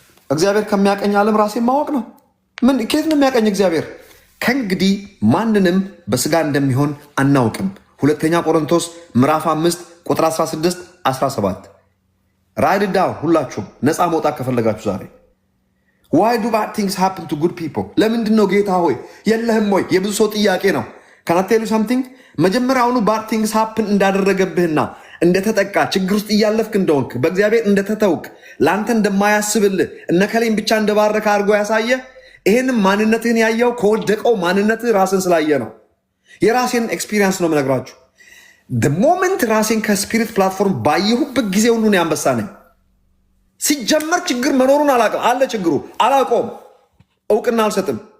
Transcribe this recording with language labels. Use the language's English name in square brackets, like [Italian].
[Amharic] እግዚአብሔር ከሚያቀኝ ዓለም ራሴን ማወቅ ነው። ምን ከየት ነው የሚያቀኝ እግዚአብሔር? ከእንግዲህ ማንንም በስጋ እንደሚሆን አናውቅም። ሁለተኛ ቆሮንቶስ ምዕራፍ 5 ቁጥር 16 17 ራይድ ዳውን። ሁላችሁም ነፃ መውጣት ከፈለጋችሁ ዛሬ [English] why do bad things happen to good people? [Amharic] ለምንድን ነው ጌታ ሆይ የለህም ወይ? የብዙ ሰው ጥያቄ ነው። [English] can I tell you something? [Amharic] መጀመሪያውኑ [English] bad things happen [Amharic] እንዳደረገብህና እንደተጠቃ ችግር ውስጥ እያለፍክ እንደሆንክ በእግዚአብሔር እንደተተውክ ለአንተ እንደማያስብልህ እነከሌን ብቻ እንደባረከ አድርጎ ያሳየ ይህንም ማንነትህን ያየው ከወደቀው ማንነትህ ራስን ስላየ ነው። የራሴን ኤክስፒሪየንስ ነው የምነግራችሁ። ሞመንት ራሴን ከስፒሪት ፕላትፎርም ባየሁበት ጊዜ ሁሉ ነው አንበሳ ነኝ። ሲጀመር ችግር መኖሩን አላውቅም። አለ ችግሩ አላውቀውም፣ እውቅና አልሰጥም።